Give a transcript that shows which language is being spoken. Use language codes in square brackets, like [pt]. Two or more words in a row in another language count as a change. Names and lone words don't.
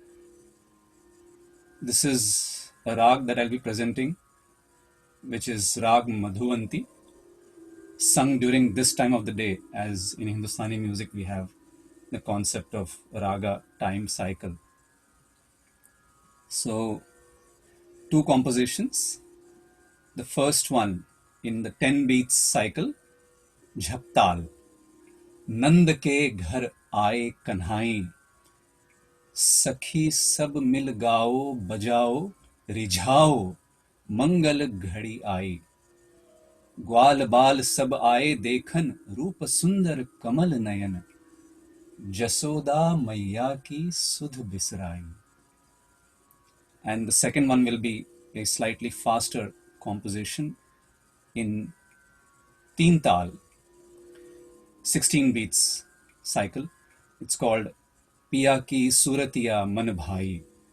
[en] This is a rag that I'll be presenting, which is Rag Madhuvanti, sung during this time of the day, as in Hindustani music we have the concept of raga time cycle. So, two compositions. The first one in the 10 beats cycle, Jhaptal. [hi] नंद के घर आए कन्हाई, सखी सब मिल गाओ बजाओ रिझाओ, मंगल घड़ी आई. ग्वाल बाल सब आए देखन, रूप सुंदर कमल नयन, जसोदा मैया की सुध बिसराई. [en] And the second one will be a slightly faster composition in Teen Tal, 16 beats cycle. It's called Piya Ki Suratiya Man Bhai.